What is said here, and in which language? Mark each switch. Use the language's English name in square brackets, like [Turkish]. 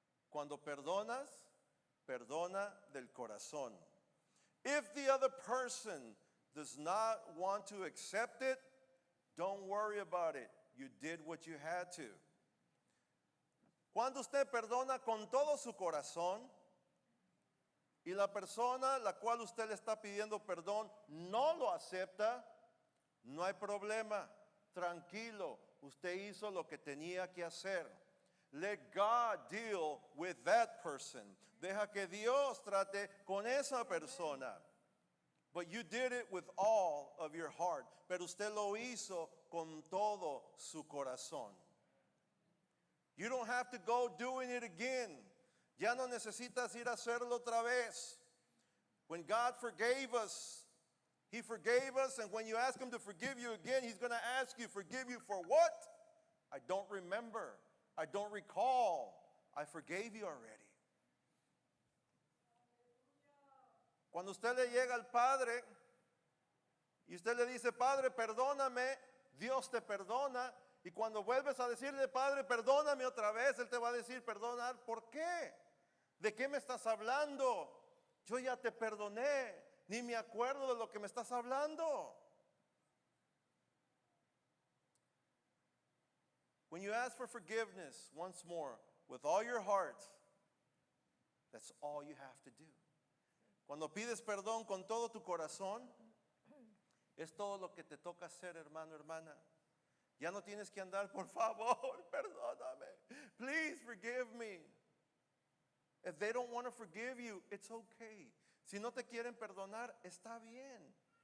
[Spanish] Cuando perdonas, perdona del corazón. [English] If the other person does not want to accept it, don't worry about it. You did what you had to. [Spanish] Cuando usted perdona con todo su corazón, y la persona la cual usted le está pidiendo perdón no lo acepta, no hay problema, tranquilo, usted hizo lo que tenía que hacer. [English] Let God deal with that person. [Spanish] Deja que Dios trate con esa persona. [English] But you did it with all of your heart. [Spanish] Pero usted lo hizo con todo su corazón. [English] You don't have to go doing it again. [Spanish] Ya no necesitas ir a hacerlo otra vez. [English] When God forgave us, He forgave us, and when you ask Him to forgive you again, He's going to ask you, forgive you for what? I don't remember. I don't recall. I forgave you already. [Spanish] Cuando usted le llega al Padre y usted le dice, Padre, perdóname, Dios te perdona. Y cuando vuelves a decirle, Padre, perdóname otra vez, Él te va a decir, perdonar, ¿por qué? ¿De qué me estás hablando? Yo ya te perdoné, ni me acuerdo de lo que me estás hablando. [English] When you ask for forgiveness, once more, with all your heart, that's all you have to do. [Spanish] Cuando pides perdón con todo tu corazón, es todo lo que te toca hacer, hermano, hermana. Ya no tienes que andar, por favor, perdóname. [English] Please forgive me. If they don't want to forgive you, it's okay. [Spanish] Si no te quieren perdonar, está bien.